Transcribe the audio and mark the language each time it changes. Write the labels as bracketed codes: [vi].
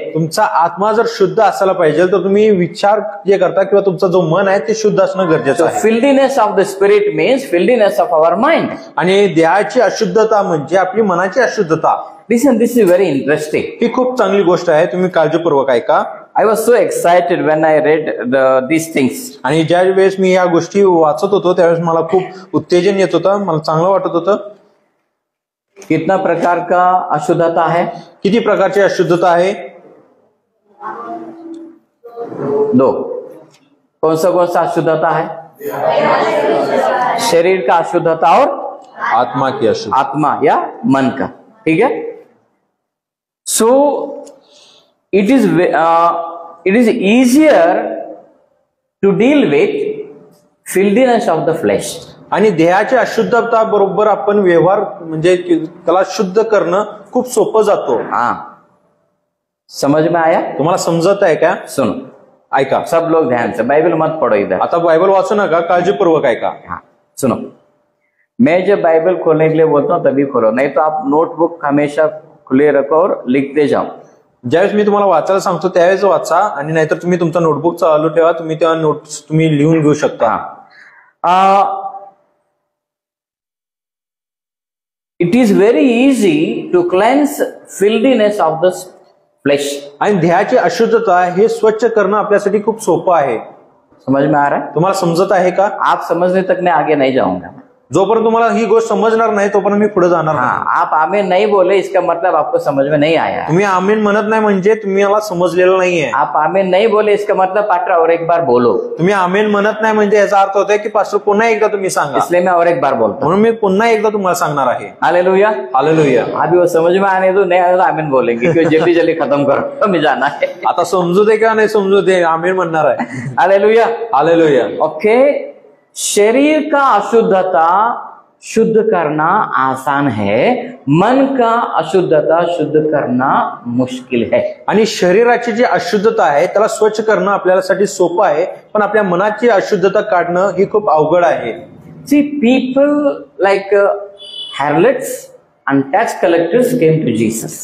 [mr] तुमचा आत्मा जर शुद्ध असायला पाहिजे तर तुम्ही विचार जे करता किंवा तुमचा जो मन आहे ते शुद्ध असणं गरजेचं आहे. [en] Filthiness of the spirit means filthiness of our mind. [mr] आणि देहाची अशुद्धता म्हणजे आपली मनाची अशुद्धता. [en] Listen, this is very interesting. [mr] ही खूप चांगली गोष्ट आहे. तुम्ही काळजीपूर्वक ऐका. [en] I was so excited when I read these things. [mr] आणि ज्या वेळेस मी या गोष्टी वाचत होतो त्यावेळेस मला खूप उत्तेजन येत होतं, मला चांगलं वाटत होतं. [hi] कितना प्रकार का अशुद्धता है? [mr] किती प्रकारची अशुद्धता आहे? [hi] 2. कौन सा अशुद्धता है? शरीर का अशुद्धता और आत्मा की अशुद्धता. आत्मा या मन का. ठीक है. [en] So it is easier to deal with filthiness of the flesh. [mr] आणि देहाची अशुद्धता बरोबर आपण व्यवहार म्हणजे त्याला शुद्ध करणं खूप सोपं जातो. [hi] समझ में आया? [mr] तुम्हाला समजत आहे का? [hi] सुनो, [mr] ऐका. [hi] सब लोग ध्यान से. बाइबल मत पढ़ो इधर. [mr] आता बायबल वाचू नका, काळजीपूर्वक ऐका. [hi] सुनो, मैं जब बाइबल खोलने के लिए बोलता हूँ तभी खोलो, नहीं तो आप नोटबुक हमेशा खुले रखो और लिखते जाओ. [mr] ज्यावेळेस मी तुम्हाला वाचायला सांगतो त्यावेळेस वाचा, आणि नाहीतर तुम्ही तुमचा नोटबुक चालू ठेवा. तुम्ही तेव्हा नोट्स तुम्ही लिहून घेऊ शकता. [en] It is very easy to cleanse filthiness of the flesh. [mr] आणि देहाची अशुद्धता हे स्वच्छ करणं आपल्यासाठी खूप सोपं आहे. [hi] समझ में आ रहा है? [mr] तुम्हाला समजत आहे का? [hi] आप समझने तक मैं आगे नहीं जाऊंगा. [mr] जोपर्यंत तुम्हाला ही गोष्ट समजणार नाही तोपर्यंत मी पुढे जाणार नाही. [hi] आप आमीन नहीं बोले इसका मतलब आपको समझ में नहीं आया. [mr] तुम्ही आमीन म्हणत नाही म्हणजे तुम्हाला समजलेलं नाहीये. [hi] आप आमीन नहीं बोले इसका मतलब पास्टर और एक बार बोलो. [mr] तुम्ही आमीन म्हणत नाही म्हणजे याचा अर्थ होतोय की पास्टर पुन्हा एकदा तुम्ही सांगा. [hi] इसलिए मैं और एक बार बोलता हूं. [mr] म्हणून मी पुन्हा एकदा तुम्हाला सांगणार आहे. हालेलुया. हालेलुया. [hi] अभी वो समझ में आने दो, नहीं आने तो आमीन बोलेंगे क्योंकि जल्दी जल्दी खत्म करो, हमें जाना है. [mr] आता समजू दे किंवा नाही समजू दे, आमीन म्हणणार आहे. हालेलुया. हालेलुया. ओके. [hi] शरीर का अशुद्धता शुद्ध करना आसान है, मन का अशुद्धता शुद्ध करना मुश्किल है. [mr] आणि शरीराची जी अशुद्धता आहे त्याला स्वच्छ करणं आपल्यासाठी सोपं आहे, पण आपल्या मनाची अशुद्धता काढणं ही खूप अवघड आहे. [en] See, people like harlots and tax collectors came to Jesus.